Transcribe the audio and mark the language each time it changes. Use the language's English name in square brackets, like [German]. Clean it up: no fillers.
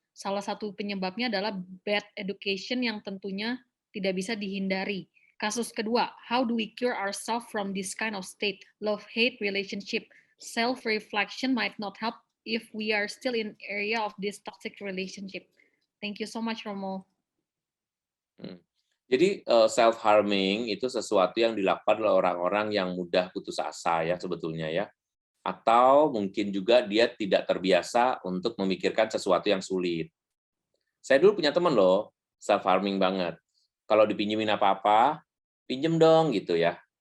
[Indonesian] Salah satu penyebabnya adalah [English] bad education [Indonesian] yang tentunya tidak bisa dihindari. Kasus kedua, [English] how do we cure ourselves from this kind of state? Love-hate relationship. Self-reflection might not help if we are still in area of this toxic relationship. Thank you so much, Romo. [Indonesian] Jadi self-harming itu sesuatu yang dilakukan oleh orang-orang yang mudah putus asa ya sebetulnya ya. Atau mungkin juga dia tidak terbiasa untuk memikirkan sesuatu yang sulit. Saya dulu punya teman loh, self-harming banget. Kalau dipinjemin apa-apa, pinjem dong gitu ya.